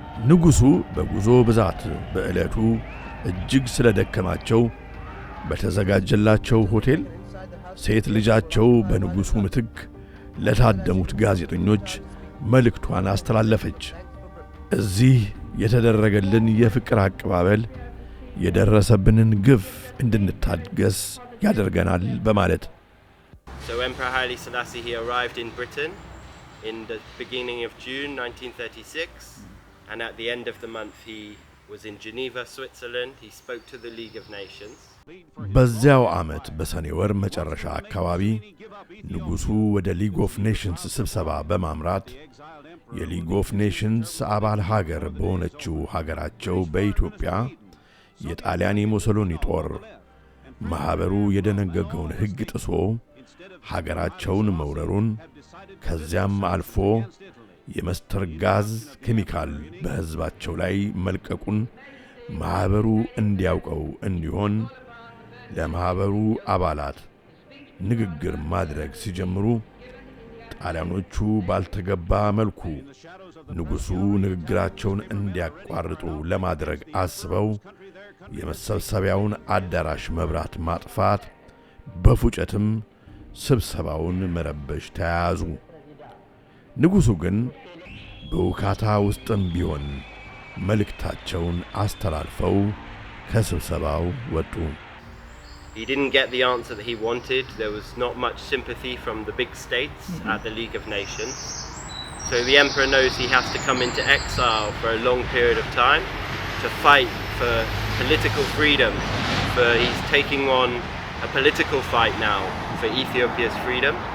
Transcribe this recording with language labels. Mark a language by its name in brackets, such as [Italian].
[Amharic] ንጉሡ በጉዞ ብዛት በዕለቱ እጅግ ስለደከማቸው በተዘጋጀላቸው ሆቴል ሴት ልጃቸው በንጉሡ ምትክ ለታደሙት ጋዜጠኞች መልእክቷን አስተላለፈች። እዚህ የተደረገልን የፍቅር አቀባበል የደረሰብንን ግፍ እንድንታገስ ያደርገናል በማለት [English] So Emperor Haile Selassie, he arrived in Britain in the beginning of June 1936, and at the end of the month he was in Geneva, Switzerland. He spoke to the League of Nations. [Amharic] በዚያው ዓመት በሰኔ ወር መጨረሻ አካባቢ ንጉሡ ወደ ሊግ ኦፍ ኔሽንስ ስብሰባ በማምራት የሊግ ኦፍ ኔሽንስ አባል ሀገር በሆነችው ሀገራቸው በኢትዮጵያ የጣሊያን የሙሶሎኒ ጦር ማኅበሩ የደነገገውን ሕግ ጥሶ ሀገራቸውን መውረሩን ከዚያም አልፎ የመስተር ጋዝ ኬሚካል በሕዝባቸው ላይ መልቀቁን ማኅበሩ እንዲያውቀው እንዲሆን ለማኅበሩ አባላት ንግግር ማድረግ ሲጀምሩ ጣሊያኖቹ ባልተገባ መልኩ ንጉሡ ንግግራቸውን እንዲያቋርጡ ለማድረግ አስበው የመሰብሰቢያውን አዳራሽ መብራት ማጥፋት በፉጨትም ስብሰባውን መረበሽ ተያያዙ። ንጉሡ ግን በውካታ ውስጥም ቢሆን መልእክታቸውን አስተላልፈው ከስብሰባው ወጡ። [English] He didn't get the answer that he wanted. There was not much sympathy from the big states at the League of Nations. So the emperor knows he has to come into exile for a long period of time to fight for political freedom. He's taking on a political fight now for Ethiopia's freedom.